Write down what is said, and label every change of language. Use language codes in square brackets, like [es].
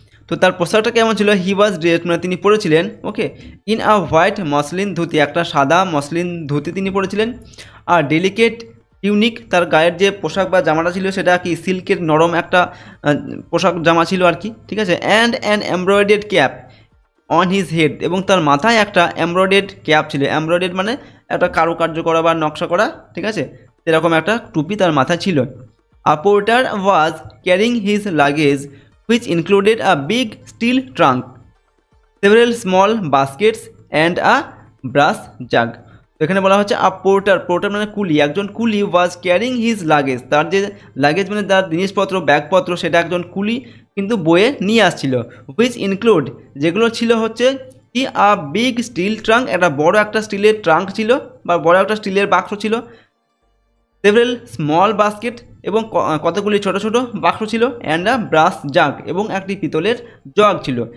[bn] তো তার পোশাকটা কেমন ছিল, [en] he was dressed [bn] মানে তিনি পরেছিলেন, ওকে, [en] in a white muslin dhoti [bn] একটা সাদা মসলিন ধুতি তিনি পরেছিলেন, [en] আর delicate tunic [bn] তার গায়ের যে পোশাক বা জামাটা ছিল সেটা কি সিল্কের নরম একটা পোশাক জামা ছিল আর কি, ঠিক আছে। [en] and an embroidered cap on his head [bn] এবং তার মাথায় একটা এমব্রয়ডার্ড ক্যাপ ছিল, এমব্রয়ডার্ড মানে একটা কারুকার্য করা বা নকশা করা, ঠিক আছে, এরকম একটা টুপি তার মাথায় ছিল। [en] A porter was carrying his luggage which included a big steel trunk, several small baskets and a brass jug। [bn] তো এখানে বলা হচ্ছে আ পোর্টার, পোর্টার মানে কুলি, একজন কুলি [en] was carrying his luggage [bn] তার যে লাগেজ মানে তার জিনিসপত্র ব্যাগপত্র সেটা একজন কুলি কিন্তু বয়ে নিয়ে আসছিল। [en] which include [bn] যেগুলো ছিল হচ্ছে কি, [en] a big steel trunk [bn] একটা বড় একটা স্টিলের ট্রাঙ্ক ছিল বা বড় একটা স্টিলের বাক্স ছিল, [en] several small basket [bn] এবং কতগুলি ছোট ছোট বাক্স ছিল, [en] and a brass jug [bn] এবং একটি পিতলের জগ ছিল।